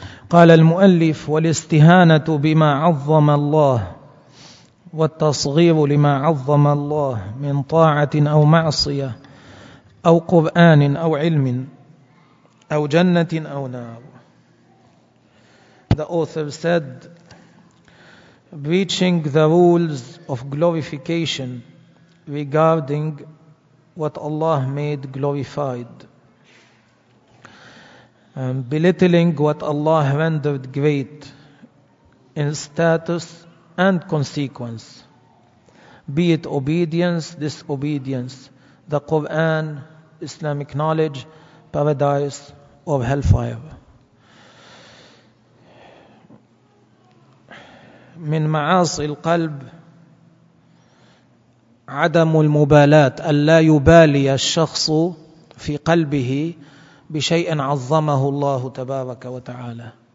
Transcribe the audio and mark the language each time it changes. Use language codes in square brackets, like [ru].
[ar] قال المؤلف والاستهانة بما عظم الله والتصغير لما عظم الله من طاعة أو معصية أو قرآن أو علم أو جنة أو نار. [en] The author said, breaching the rules of glorification regarding what Allah made glorified, belittling what Allah rendered great in status and consequence, be it obedience, disobedience, the Quran, Islamic knowledge, paradise, or hellfire. [ar] من معاصي القلب عدم المبالاة, ألا يبالي الشخص في قلبه بشيء عظمه الله تبارك وتعالى.